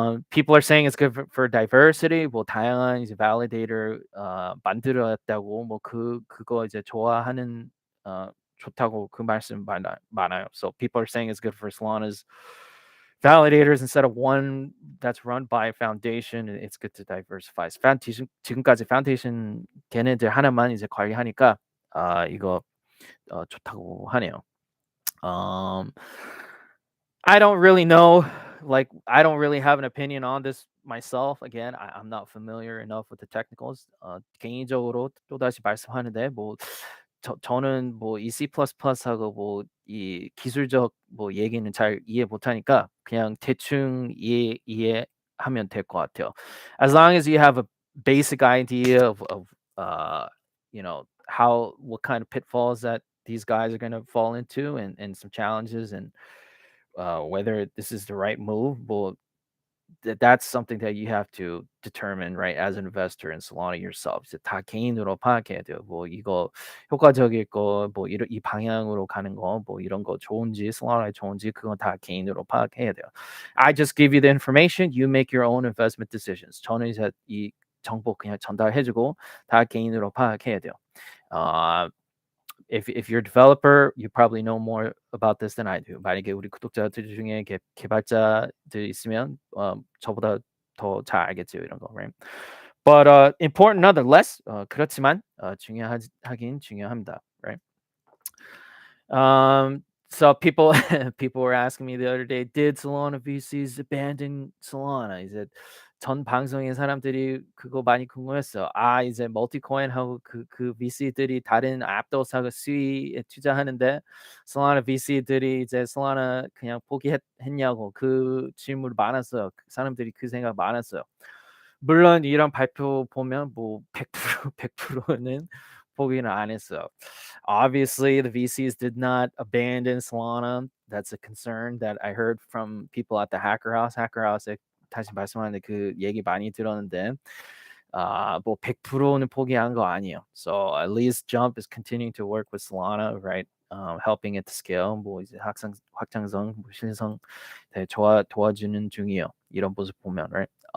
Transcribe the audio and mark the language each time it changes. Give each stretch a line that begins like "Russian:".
English: People are saying it's good for diversity.
Korean: 뭐 다양한 이제 validator 만들었다고 뭐 그거 이제 좋아하는 좋다고 그 말씀 많아요.
English: So people are saying it's good for Solana's validators instead of one that's run by a foundation. It's good to diversify.
Korean: 지금까지 foundation 걔네들 하나만 이제 관리하니까 이거 좋다고 하네요.
English: I don't really know. Like, I don't really have an opinion on this myself. Again, I'm not familiar enough with the technicals.
Korean: 개인적으로 또다시 말씀하는데 뭐 저는 뭐 이 C++하고 뭐 이 기술적 뭐 얘기는 잘 이해 못하니까 그냥 대충 이해하면 될 것 같아요.
English: As long as you have a basic idea of you know what kind of pitfalls that these guys are going to fall into and some challenges and whether this is the right move. Well, that's something that you have to determine, right, as an investor in Solana yourself.
Korean: 이제 다 개인으로 파악해야 돼요. 뭐 이거 효과적일 거, 뭐 이 방향으로 가는 거, 뭐 이런 거 좋은지, Solana에 좋은지 그건 다 개인으로 파악해야 돼요.
English: I just give you the information. You make your own investment decisions.
Korean: 저는 이제 이 정보 그냥 전달해주고 다 개인으로 파악해야 돼요.
English: If you're a developer, you probably know more about this than I do.
Korean: 만약에 우리 구독자들 중에 개발자들 있으면 저보다 더 잘 알겠죠 이런 거,
English: right? But important nonetheless.
Korean: 그렇지만 중요하긴 중요합니다,
English: right? So people were asking me the other day, did Solana VCs abandon Solana?
Korean: 이제 전 방송인 사람들이 그거 많이 궁금했어요. 이제 멀티코인하고 그 VC들이 다른 앱도사가 수위에 투자하는데 Solana VC들이 이제 Solana 그냥 포기했냐고 그 질문 많았어요. 사람들이 그 생각 많았어요. 물론 이런 발표 보면 뭐 100%는 포기는 안 했어요.
English: Obviously, the VCs did not abandon Solana. That's a concern that I heard from people at the Hacker House.
Korean: Hacker House에 다시 말씀하는데 그 얘기 많이 들었는데 뭐 100%는 포기한 거 아니에요.
English: So at least Jump is continuing to work with Solana, right? Helping it to scale.
Korean: 뭐 이제 확장성, 뭐 신성 도와주는 중이에요. 이런 모습 보면,
English: right?